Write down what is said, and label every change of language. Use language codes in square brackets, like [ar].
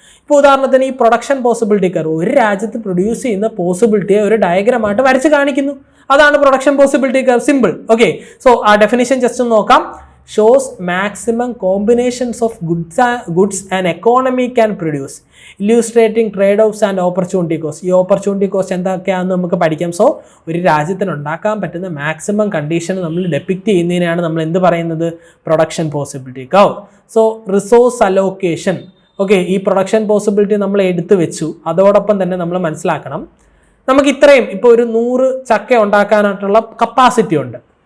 [ml] ഇപ്പോൾ ഉദാഹരണത്തിന് ഈ പ്രൊഡക്ഷൻ പോസിബിലിറ്റി കർവ്, ഒരു രാജ്യത്ത് പ്രൊഡ്യൂസ് ചെയ്യുന്ന പോസിബിലിറ്റിയെ ഒരു ഡയഗ്രമായിട്ട് വരച്ച് കാണിക്കുന്നു. അതാണ് production possibility curve. Simple. Okay. So ആ ഡെഫിനിഷൻ ജസ്റ്റ് ഒന്ന് നോക്കാം. [en] shows maximum combinations of goods an economy can produce, illustrating trade-offs and opportunity cost. [ml] ഈ ഓപ്പർച്യൂണിറ്റി കോസ്റ്റ് എന്തൊക്കെയാണെന്ന് നമുക്ക് പഠിക്കാം. സോ ഒരു രാജ്യത്തിന് ഉണ്ടാക്കാൻ പറ്റുന്ന മാക്സിമം കണ്ടീഷൻ നമ്മൾ ഡെപ്പിക്റ്റ് ചെയ്യുന്നതിനാണ് നമ്മൾ എന്ത് പറയുന്നത്? Production possibility curve. So resource allocation. Okay, ഈ പ്രൊഡക്ഷൻ പോസിബിലിറ്റി നമ്മൾ എടുത്തു വെച്ചു. അതോടൊപ്പം തന്നെ നമ്മൾ മനസ്സിലാക്കണം, നമുക്ക് ഇത്രയും ഇപ്പോൾ ഒരു 100 ചക്ക ഉണ്ടാക്കാനായിട്ടുള്ള കപ്പാസിറ്റി ഉണ്ട്.